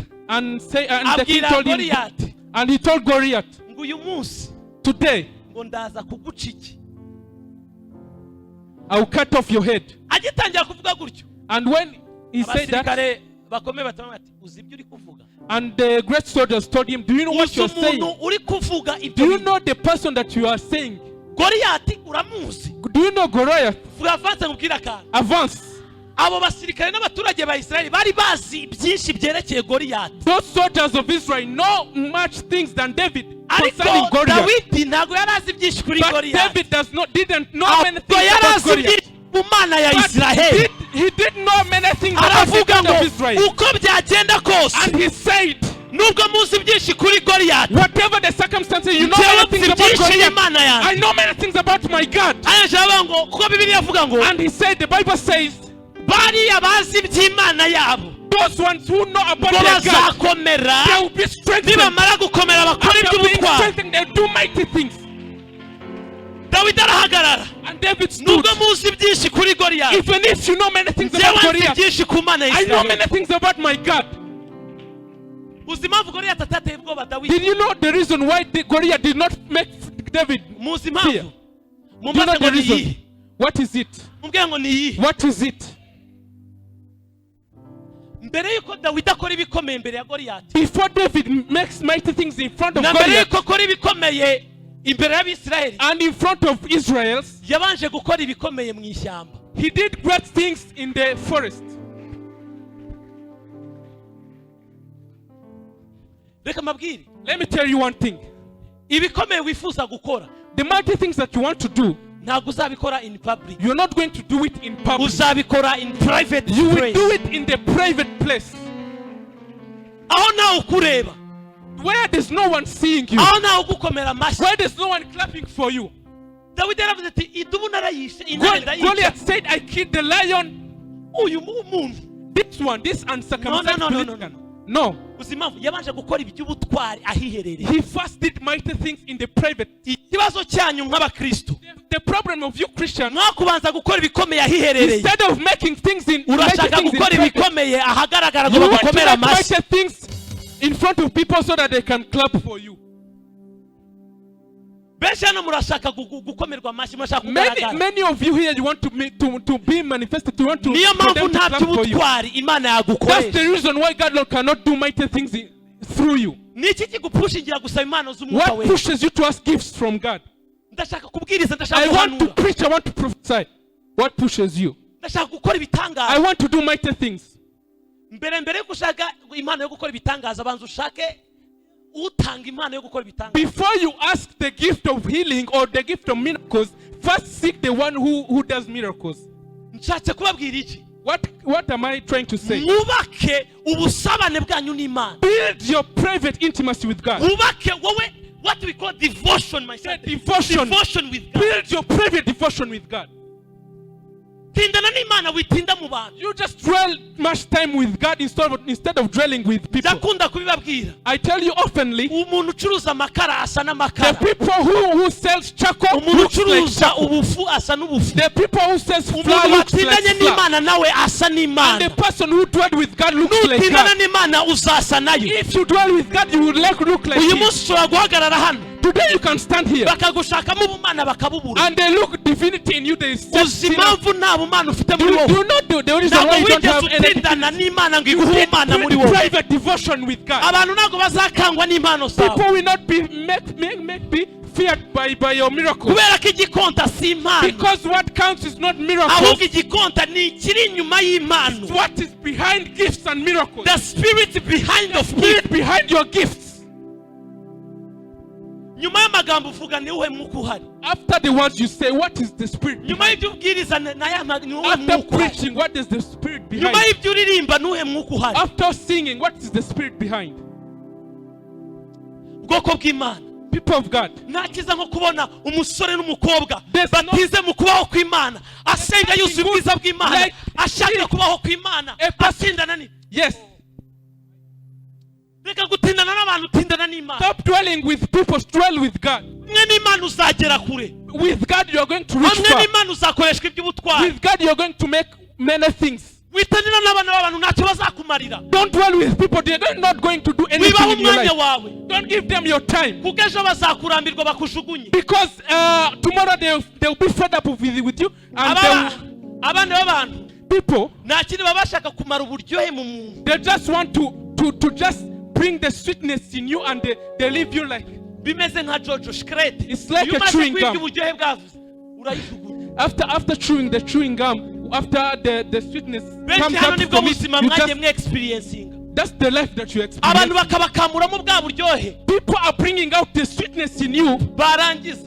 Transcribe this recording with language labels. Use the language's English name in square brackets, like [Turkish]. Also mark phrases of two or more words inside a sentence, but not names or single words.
[English] and the king [Kinyarwanda] abwira [English] told him, [Kinyarwanda] Goliyati [English] and he told Goliath, [Kinyarwanda] ngo uyu munsi [English] today [Kinyarwanda] ngo ndaza kuguca iki [English] I will cut off your head. [Kinyarwanda] agitangira kuvuga gutyo [English] And when he said that, [Kinyarwanda] abasirikare bakomeye batamwe bati uzi ibyo uri kuvuga [English] and the great soldiers told him, do you know what [Kinyarwanda] uzi [English] you are saying? [Kinyarwanda] umuntu uri kuvuga ibyo [English] Do you [Kinyarwanda] bintu. [English] know the person that you are saying? [Kinyarwanda] Goliyati uramuzi [English] Do you know Goliath? [Kinyarwanda] vuga avance nkubwire akantu [English] Advance. [Kinyarwanda] abo basirikare n'abaturage ba Isirayeli bari bazi byinshi byerekeye Goliyati [English] Those soldiers of Israel know much things than David [Kinyarwanda] ariko [English] concerning Goliath. [Kinyarwanda] Dawidi ntabwo yari azi byinshi kuri [English] But [Kinyarwanda] Goliyati [English] David didn't know many [Kinyarwanda] ahubwo [English] things [Kinyarwanda] yari [English] about [Kinyarwanda] azi [English] Goliath. [Kinyarwanda] byinshi ku mana ya [English] But [Kinyarwanda] Isiraheli [English] he did know many things about the [Kinyarwanda] aravuga [English] God [Kinyarwanda] ngo [English] of Israel. [Kinyarwanda] uko byagenda kose [English] And he said, [Kinyarwanda] nubwo muzi byinshi kuri Goliyati [English] whatever the circumstances, you know [Kinyarwanda] njyewe [English] many things [Kinyarwanda] nzi [English] about [Kinyarwanda] byinshi [English] Goliath. [Kinyarwanda] y'Imana yanjye [English] I know many things about my God. [Kinyarwanda] arangije aravuga ngo kuko Bibiliya avuga ngo [English] And he said, the Bible says, [Kinyarwanda] bariya bazi iby'imana yabo [English] Those ones who know about [Kinyarwanda] ngo [English] their God, [Kinyarwanda] bazakomera [English] they will be strengthened. [Kinyarwanda] nibamara gukomera bakora [English] After being [Kinyarwanda] iby'ubutwari. [English] strengthened, they'll do mighty things. [Kinyarwanda] Dawidi arahagarara [English] And David stood. [Kinyarwanda] nubwo muzi byinshi kuri Goliyati [English] Even if you know many things [Kinyarwanda] njyewe [English] about [Kinyarwanda] nzi [English] Goliath, [Kinyarwanda] byinshi ku mana ya [English] I know [Kinyarwanda] Isiraheli. [English] many things about my God. [Kinyarwanda] uzi impamvu Goliyati atateye ubwoba Dawidi? [English] Did you know the reason why Goliath did not make David [Kinyarwanda] muzi [English] fear? [Kinyarwanda] impamvu? [English] Do you know [Kinyarwanda] mumbaze [English] the [Kinyarwanda] ngo ni [English] reason? [Kinyarwanda] iyihe? [English] What is it? [Kinyarwanda] mubwire ngo ni iyihe? [English] What is it? [Kinyarwanda] mbere yuko Dawidi akora ibikomeye imbere ya Goliyati [English] Before David makes mighty things in front of [Kinyarwanda] na mbere [English] Goliath [Kinyarwanda] yuko akora ibikomeye imbere y'Abisiraheli [English] and in front of Israel, [Kinyarwanda] yabanje gukora ibikomeye mu ishyamba. [English] he did great things in the forest. [Kinyarwanda] reka mabwire [English] Let me tell you one thing. [Kinyarwanda] ibikomeye wifuza gukora [English] The mighty things that you want to do, [Kinyarwanda] ntabwo uzabikora [English] in public, you're not going to do it in public. [Kinyarwanda] uzabikora [English] in private You will place, do it in the private place [Kinyarwanda] aho nawe ukureba, [English] where there's no one seeing you, [Kinyarwanda] aho nawe ugukomera amashyi. [English] where there's no one clapping for you. [Kinyarwanda] Dawidi yaravuze ati idubu narayishe intare ndayica. [English] Goliath said, I killed the lion. [Kinyarwanda] uyu muntu [English] This one, this uncircumcised No, no, no, no, Philistine. no. No. [Kinyarwanda] uzi impamvu yabanje gukora iby'ubutwari ahiherereye. [English] He first did mighty things in the private. [Kinyarwanda] ikibazo cyanyu nk'abakristo [English] The problem of you Christians, [Kinyarwanda] mwakubanza gukora ibikomeye ahiherereye, [English] instead of making things in [Kinyarwanda] urashaka [English] mighty things in [Kinyarwanda] gukora [English] private, [Kinyarwanda] ibikomeye ahagaragara ngo [English] you want to [Kinyarwanda] bagukomere [English] make [Kinyarwanda] amashyi. [English] mighty things in front of people so that they can clap for you. [Kinyarwanda] benshi hano murashaka gukomerwa amashyi, murashaka kugaragara. [English] Many of you here, you want to be manifested. You want to [Kinyarwanda] niyo [English] for [Kinyarwanda] mpamvu [English] them to [Kinyarwanda] nta [English] clap for you. [Kinyarwanda] by'ubutwari imana [English] That's [Kinyarwanda] yagukoresha. [English] the reason why God Lord cannot do mighty things through you. [Kinyarwanda] ni iki kigupushingira gusaba impano z'umwuka [English] What [Kinyarwanda] wera? [English] pushes you to ask gifts from God? [Kinyarwanda] ndashaka kubwiriza, ndashaka [English] I want to [Kinyarwanda] guhanura, [English] preach, I want to prophesy. What pushes you? [Kinyarwanda] ndashaka gukora [English] I [Kinyarwanda] ibitangaza. [English] want to do mighty things. [Kinyarwanda] mbere yo gushaka impano yo gukora ibitangaza, banza ushake utanga impano yo gukora ibitangaza. [English] Before you ask the gift of healing or the gift of miracles, first seek the one who does miracles. [Kinyarwanda] nshatse kubabwira iki? [English] What am I trying to say? [Kinyarwanda] mwubake ubusabane bwanyu n'Imana. [English] Build your private intimacy with God. [Kinyarwanda] mwubake wowe, [English] what we call devotion, my son. Devotion. Devotion with God. Build your private devotion with God. [Kinyarwanda] tindana n'Imana, witinda mu bantu. [English] You just dwell much time with God instead of dwelling with people. [Kinyarwanda] ndakunda kubibabwira, [English] I tell you oftenly, [Kinyarwanda] umuntu ucuruza amakara asa [English] the [Kinyarwanda] n'amakara, [English] people who sells charcoal [Kinyarwanda] umuntu [English] looks like [Kinyarwanda] ucuruza [English] charcoal. [Kinyarwanda] ubufu asa n'ubufu, [English] The people who sells flour [Kinyarwanda] umuntu [English] looks like [Kinyarwanda] watindanye [English] flour. [Kinyarwanda] n'Imana nawe asa [English] And the [Kinyarwanda] n'Imana. [English] person who dwell with God looks like [Kinyarwanda] nutindana [English] God. [Kinyarwanda] n'Imana uzasa nayo. [English] If you dwell with God, you will look like [Kinyarwanda] uyu [English] Him. [Kinyarwanda] munsi ushobora guhagarara hano [English] Today you can stand here [Kinyarwanda] bakagushakamo ubumana bakabubura. [English] and they look divinity in you. They say, [Kinyarwanda] uzi impamvu nta bumana ufite [English] do [Kinyarwanda] muri [English] you [Kinyarwanda] wowe? [English] not know the reason why [Kinyarwanda] ntabwo [English] you don't [Kinyarwanda] wigeze [English] have anything? [Kinyarwanda] utindana n'Imana ngo [English] You [Kinyarwanda] iguhe [English] did [Kinyarwanda] ubumana muri wowe. [English] private devotion with God. [Kinyarwanda] abantu ntabwo bazakangwa n'impano zawe, [English] People will not be feared by your miracles. [Kinyarwanda] kubera ko igikonta si impano, [English] Because what counts is not miracles. [Kinyarwanda] ahubwo igikonta ni ikiri inyuma y'impano. [English] What is behind gifts and miracles? The spirit behind of gift. Spirit behind your gifts. [Kinyarwanda] nyuma y'amagambo uvuga ni uwuhe mwuka uhari? [English] After the words you say, what is the spirit [Kinyarwanda] nyuma [English] behind? [Kinyarwanda] y'ibyo ubwiriza ni uwuhe [English] After [Kinyarwanda] mwuka uhari? [English] preaching, what is the spirit [Kinyarwanda] nyuma [English] behind? [Kinyarwanda] y'ibyo uririmba ni uwuhe mwuka uhari? [English] After singing, what is the spirit behind? [Kinyarwanda] ubwoko bw'Imana, [English] People of God, [Kinyarwanda] nta cyiza nko kubona umusore n'umukobwa [English] There's no- [Kinyarwanda] batize mu kubaho kw'Imana, asenga yuzuye ubwiza bw'Imana, [English] Like- [Kinyarwanda] ashaka kubaho kw'Imana, [English] A person- [Kinyarwanda] atindana ni [English] yes. [Kinyarwanda] reka gutindana n'abantu, tindana n'Imana. [English] Stop dwelling with people, dwell with God. [Kinyarwanda] hamwe n'Imana uzagera kure, [English] With God, you are going to reach [Kinyarwanda] hamwe [English] far. [Kinyarwanda] n'Imana uzakoreshwa iby'ubutwari. [English] With God, you are going to make many things. [Kinyarwanda] witanira n'abana b'abantu ntacyo bazakumarira. [English] Don't dwell with people, they're not going to do anything [Kinyarwanda] wibaho [English] in your [Kinyarwanda] umwanya [English] life. [Kinyarwanda] wawe, [English] Don't give them your time. [Kinyarwanda] kuko ejo bazakurambirwa bakujugunye. [English] Because tomorrow they'll be fed up with you. And [Kinyarwanda] abana b'abantu [English] people, [Kinyarwanda] nta kindi baba bashaka kumara uburyohe mu muntu. [English] they just want to just bring the sweetness in you and they leave you like, [Kinyarwanda] bimeze nka Jojo Shikrete. [English] It's like [Kinyarwanda] iyo [English] a [Kinyarwanda] umaze [English] chewing [Kinyarwanda] kwibwa [English] gum. [Kinyarwanda] uburyohe bwavuze urayijugunya. [English] after chewing the chewing gum, after the sweetness [Kinyarwanda] benshi [English] comes [Kinyarwanda] hano [English] up [Kinyarwanda] nibwo [English] from it, [Kinyarwanda] buzima [English] you [Kinyarwanda] mwagiye [English] just, [Kinyarwanda] mwe experiencinga. [English] that's the life that you [Kinyarwanda] abantu [English] experience. [Kinyarwanda] bakabakamuramo bwa buryohe, [English] People are bringing out the sweetness in you. [Kinyarwanda] barangiza